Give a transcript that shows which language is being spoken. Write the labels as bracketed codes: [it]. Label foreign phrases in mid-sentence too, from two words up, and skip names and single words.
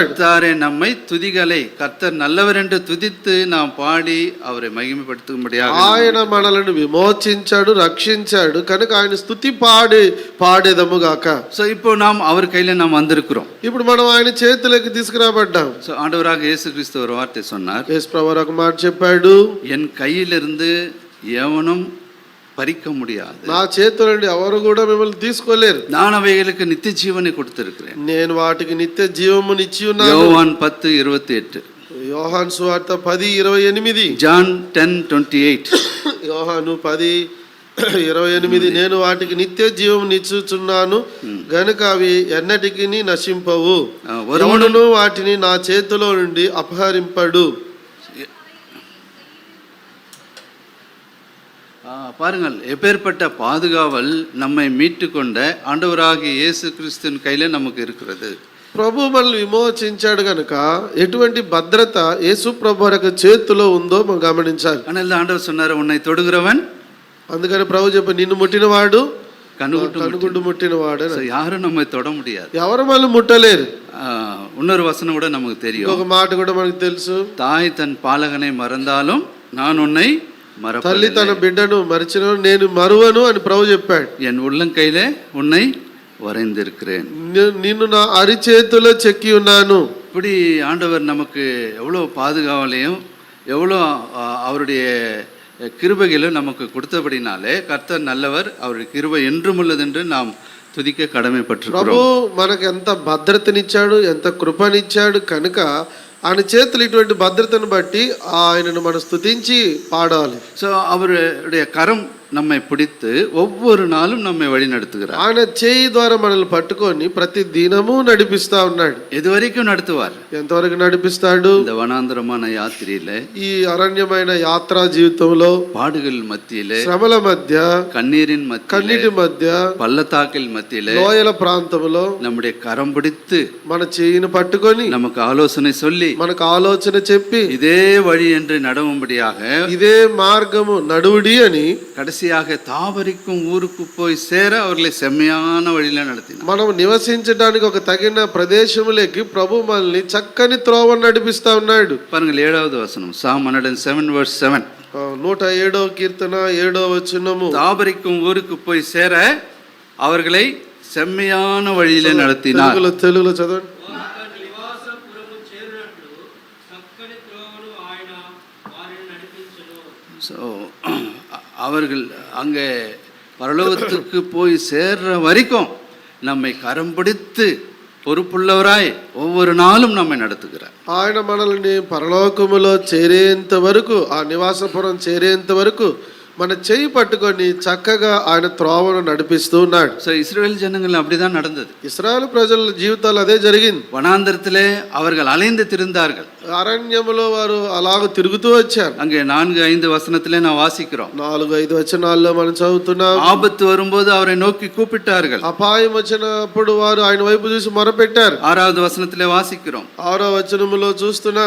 [ta] ரட்சித்தாரே நம்மை துதிகளை கர்த்தர் நல்லவர் என்று துதித்து நாம் பாடி அவரை மகிமைப்படுத்தும்படியாக [te] ఆయన మనలను విమోచించాడు, రక్షించాడు కనుక ఆయన స్తుతి పాడేదము గాక. [ta] సో இப்போ நாம் அவர் கையில நாம் வந்திருக்கிறோம். [te] ఇప్పుడు మనం ఆయన చేతులకి తీసుకురాబడ్డాం. [ta] సో ஆண்டவராக இயேசு கிறிஸ்து ஒரு வார்த்தை சொன்னார். [te] యేసు ప్రభువు ఒక మాట చెప్పాడు, [ta] என் கையிலிருந்து எவனும் பறிக்க முடியாது. [te] నా చేతుల నుండి ఎవరు కూడా మిమ్మల్ని తీసుకోలేరు. [ta] நான் அவைகளுக்கு நித்திய ஜீவனை கொடுத்திருக்கிறேன். [te] నేను వాటికి నిత్య జీవమునిచ్చి ఉన్నాను. [ta] யோவான் 10:28. [te] యోహాను సువార్త 10:28. జాన్ 10:28. యోహాను 10:28. నేను వాటికి నిత్య జీవమునిచ్చుచున్నాను గనుక అవి ఎన్నటికి నశింపవు, ఎవడును వాటిని నా చేతిలో నుండి అపహరింపడు. [ta] பாருங்கள், எப்பேற்பட்ட பாதுகாவல் நம்மை மீட்டு கொண்ட ஆண்டவராகிய இயேசு கிறிஸ்துவின் கையில நமக்கு இருக்கிறது. [te] ప్రభు మనల్ని విమోచించాడు కనుక ఎటువంటి భద్రత యేసు ప్రభు యొక్క చేతిలో ఉందో మనం గమనించాలి. [ta] ஆனால் ஆண்டவர் சொன்னார், உன்னை தொடுகிறவன், [te] అందుకని ప్రభు చెప్పి నిన్ను ముట్టినవాడు [ta] கண்ணுகுட்டு [te] ముట్టినవాడు. [ta] யாரும் நம்மை தொட முடியாது. [te] ఎవరు మనల్ని ముట్టలేరు. [ta] இன்னொரு வசனம் கூட நமக்கு தெரியும். [te] ఒక మాట కూడా మనకు తెలుసు, [ta] தாய் தன் பாலகனை மறந்தாலும் நான் உன்னை [te] తల్లి తన బిడ్డను మరిచిన నేను మరువను అని ప్రభు చెప్పాడు. [ta] என் உள்ளங்கையிலே உன்னை வரைந்திருக்கிறேன், [te] నిన్ను నా అరిచేతిలో చెక్కి ఉన్నాను. [ta] இப்படி ஆண்டவர் நமக்கு எவ்வளோ பாதுகாவலையும் எவ்வளோ அவருடைய கிருபைகளும் நமக்கு கொடுத்தபடினாலே கர்த்தர் நல்லவர், அவருடைய கிருபை என்றும் உள்ளதென்று நாம் துதிக்க கடமைப்பட்டிருக்கிறோம். [te] ప్రభు మనకు ఎంత భద్రతనిచ్చాడు, ఎంత కృపనిచ్చాడు కనుక ఆయన చేతులు ఇటువంటి భద్రతను బట్టి ఆయనను మనం స్తుతించి పాడాలి. [ta] సో அவருடைய கரம் நம்மை பிடித்து ஒவ்வொரு நாளும் நம்மை வழி நடத்துகிறார். [te] ఆయన చేయి ద్వారా మనల్ని పట్టుకొని ప్రతి దినము నడిపిస్తా ఉన్నాడు. [ta] எதுவரைக்கும் நடத்துவார்? [te] ఎంతవరకు నడిపిస్తాడు? [ta] இந்த வனாந்தரமான யாத்திரையில, [te] ఈ అరణ్యమైన యాత్రా జీవితంలో, [ta] பாடுகள் மத்தியிலே, [te] శ్రమల మధ్య, [ta] கண்ணீரின் மத்தியிலே, [te] కన్నీటి మధ్య, [ta] பள்ளத்தாக்கில் மத்தியிலே, [te] లోయల ప్రాంతంలో [ta] நம்முடைய கரம் பிடித்து [te] మన చేయిని పట్టుకొని [ta] நமக்கு ஆலோசனை சொல்லி [te] మనకు ఆలోచన చెప్పి [ta] இதே வழி என்று நடவும்படியாக, [te] ఇదే మార్గము నడువుడి అని [ta] கடைசியாக தாவரிக்கும் ஊருக்கு போய் சேர அவர்களை செம்மையான வழியில நடத்தினார். [te] మనం నివసించడానికి ఒక తగిన ప్రదేశములోకి ప్రభు మనల్ని చక్కని త్రోవను నడిపిస్తా ఉన్నాడు. [ta] பாருங்கள், 7வது வசனம், [en] Psalm 107:7. [te] 107వ కీర్తన 7వ వచనము. [ta] தாவரிக்கும் ஊருக்கு போய் சேர அவர்களை செம்மையான வழியில நடத்தினார். [te] తెలుగులో చదవండి. [ta] அவர்கள் அங்கே பரலோகத்துக்கு போய் சேர்ற வரைக்கும் நம்மை கரம் பிடித்து பொறுப்புள்ளவராய் ஒவ்வொரு நாளும் நம்மை நடத்துகிறார். [te] ఆయన మనల్ని పరలోకములో చేరేంత వరకు, ఆ నివాసపురం చేరేంత వరకు మన చేయి పట్టుకొని చక్కగా ఆయన త్రోవను నడిపిస్తూ ఉన్నాడు. [ta] సో இஸ்ரவேல் ஜனங்கள் அப்படிதான் நடந்தது. [te] ఇశ్రాయేలు ప్రజల జీవితాలు అదే జరిగింది. [ta] வனாந்தரத்திலே அவர்கள் அலைந்து திரிந்தார்கள். [te] అరణ్యములో వారు అలాగ తిరుగుతూ వచ్చారు. [ta] அங்கே 4-5 வசனத்திலே நான் வாசிக்கிறோம். [te] 4-5 వచనాల్లో మనం చదువుతున్నాం. [ta] ஆபத்து வரும்போது அவரை நோக்கி கூப்பிட்டார்கள். [te] అపాయం వచ్చినప్పుడు వారు ఆయన వైపు చూసి మొరపెట్టారు. [ta] 6வது వசனத்திலே வாசிக்கிறோம். [te] 6వ వచనములో చూస్తున్నాం.